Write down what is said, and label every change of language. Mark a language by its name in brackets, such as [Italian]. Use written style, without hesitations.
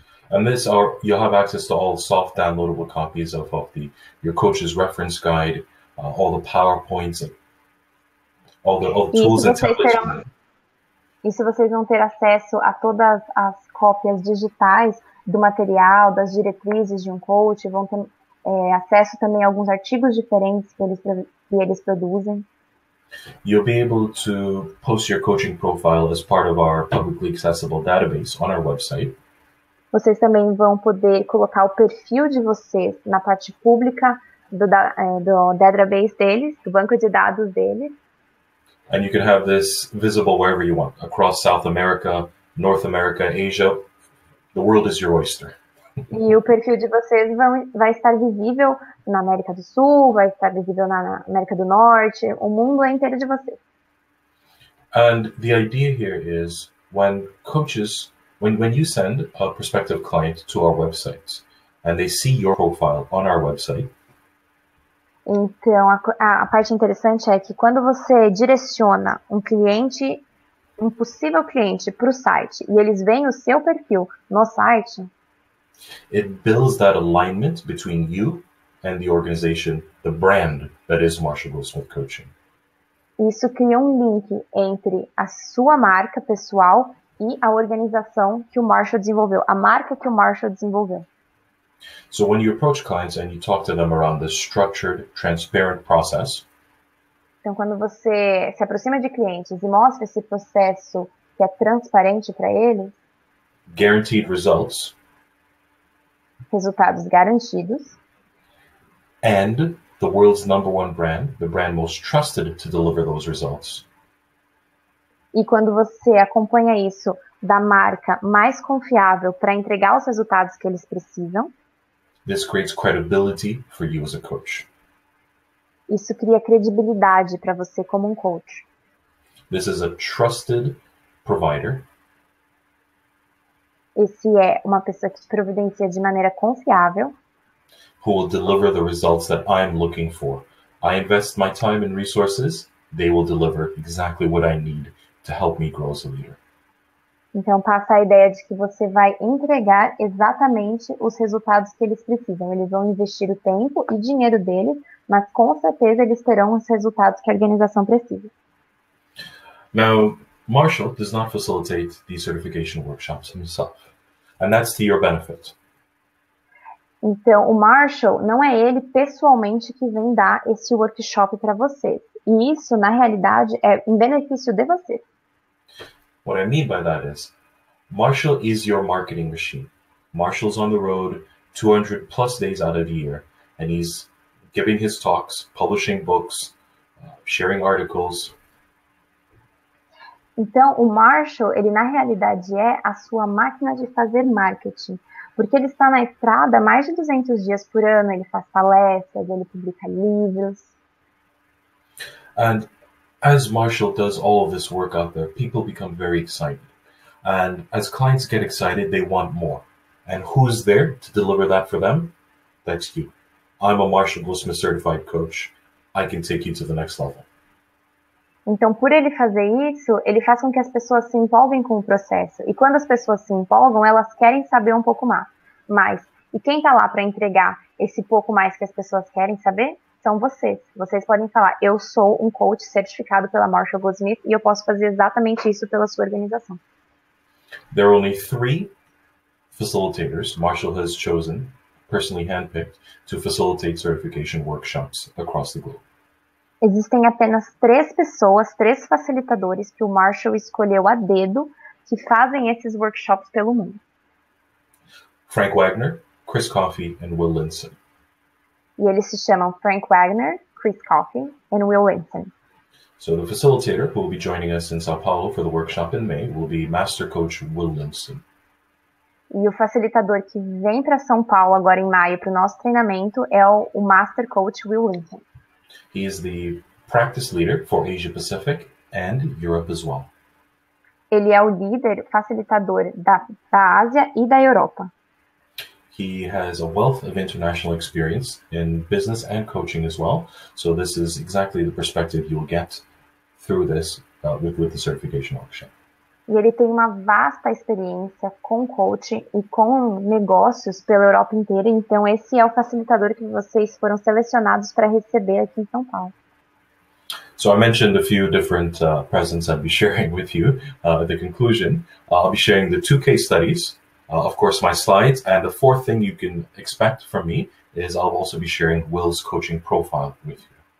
[English] And you'll have access to all soft downloadable copies of your coach's reference guide, all the PowerPoints, all the tools and templates. [Portuguese] Isso vocês vão ter acesso a todas as cópias digitais do material, das diretrizes de um coach, vão ter acesso também a alguns artigos diferentes que eles produzem. [English] You'll be able to post your coaching profile as part of our publicly accessible database on our website. [Portuguese] Vocês também vão poder colocar o perfil de vocês na parte pública do database deles, do banco de dados deles. [English] And you can have this visible wherever you want, across South America, North America, Asia. The world is your oyster. [Portuguese] E o perfil de vocês vai estar visível na América do Sul, vai estar visível na América do Norte, o mundo é inteiro de vocês. [English] And the idea here is when you send a prospective client to our website and they see your profile on our website. [Portuguese] Então, a parte interessante é que quando você direciona um possível cliente para o site e eles veem o seu perfil no site, [English] it builds that alignment between you and the organization, the brand that is Marshall Goldsmith Coaching. [Portuguese] Isso cria um link entre a sua marca pessoal e a organização que o Marshall desenvolveu, a marca que o Marshall desenvolveu. [English] So when you approach clients and you talk to them around this structured, transparent process, [Portuguese] então quando você se aproxima de clientes e mostra esse processo que é transparente para eles, [English] guaranteed results, [Portuguese] resultados garantidos, [English] and the world's #1 brand, the brand most trusted to deliver those results. [Portuguese] E quando você acompanha isso da marca mais confiável para entregar os resultados que eles precisam, [English] this creates credibility for you as a coach. [Portuguese] Isso cria credibilidade para você como um coach. [English] This is a trusted provider. [Portuguese] Esse é uma pessoa que providencia de maneira confiável. [English] Who will deliver the results that I'm looking for. I invest my time and resources, they will deliver exactly what I need to help me grow as a leader. [Portuguese] Então, passa a ideia de que você vai entregar exatamente os resultados que eles precisam. Eles vão investir o tempo e dinheiro deles, mas com certeza eles terão os resultados que a organização precisa. [English] Now, Marshall does not facilitate these certification workshops himself, and that's to your benefit. [Portuguese] Então, o Marshall não é ele pessoalmente que vem dar esse workshop para vocês. E isso, na realidade, é em benefício de vocês. [English] What I mean by that is, Marshall is your marketing machine. Marshall's on the road 200 plus days out of the year, and he's giving his talks, publishing books, sharing articles. [Portuguese] Então, o Marshall, ele na realidade é a sua máquina de fazer marketing, porque ele está na estrada mais de 200 dias por ano, ele faz palestras, ele publica livros. [English] And as Marshall does all of this work out there, people become very excited. And as clients get excited, they want more. And who's there to deliver that for them? That's you. I'm a Marshall Goldsmith certified coach. I can take you to the next level. [Portuguese] Então, por ele fazer isso, ele faz com que as pessoas se empolguem com o processo. E quando as pessoas se empolgam, elas querem saber um pouco mais. E quem está lá para entregar esse pouco mais que as pessoas querem saber? São vocês. Vocês podem falar, eu sou um coach certificado pela Marshall Goldsmith e eu posso fazer exatamente isso pela sua organização. [English] There are only 3 facilitators Marshall has chosen, personally handpicked, to facilitate certification workshops across the globe. [Portuguese] Existem apenas 3 pessoas, 3 facilitadores que o Marshall escolheu a dedo que fazem esses workshops pelo mundo. [English] Frank Wagner, Chris Coffey, and Will Linson. [Portuguese] E eles se chamam Frank Wagner, Chris Coffey e Will Linson. [English] So the facilitator who will be joining us in Sao Paulo for the workshop in May will be Master Coach Will Linson. [Portuguese] E o facilitador que vem para São Paulo agora em maio para o nosso treinamento é o Master Coach Will Linson. [English] He is the practice leader for Asia Pacific and Europe as well. [Portuguese] Ele é o líder facilitador da Ásia e da Europa. [English] He has a wealth of international experience in business and coaching as well. So this is exactly the perspective you'll get through this with the certification workshop. [Portuguese] E ele tem uma vasta experiência com coaching e com negócios pela Europa inteira. Então, esse é o facilitador que vocês foram selecionados para receber aqui em São Paulo. [English] So I mentioned a few different presents I'd be sharing with you at the conclusion. I'll be sharing the 2 case studies, of course, my slides, and the 4th thing you can expect from me is I'll also be sharing Will's coaching profile with you.